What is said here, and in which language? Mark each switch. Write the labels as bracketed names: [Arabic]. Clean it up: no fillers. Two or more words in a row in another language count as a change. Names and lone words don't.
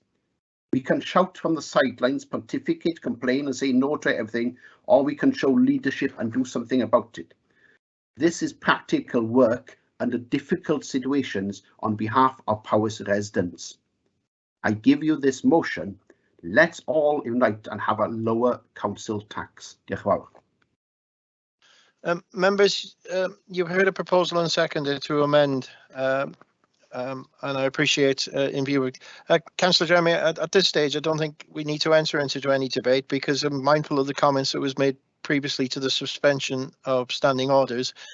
[English] We can shout from the sidelines, pontificate, complain and say no to everything, or we can show leadership and do something about it. This is practical work under difficult situations on behalf of Powys residents. I give you this motion. Let's all unite and have a lower council tax. [Welsh] Diolch yn fawr. [English] Members, you've heard a proposal and seconded to amend, and I appreciate in view of Councillor Jeremy, at this stage, I don't think we need to enter into any debate because I'm mindful of the comments that was made previously to the suspension of standing orders.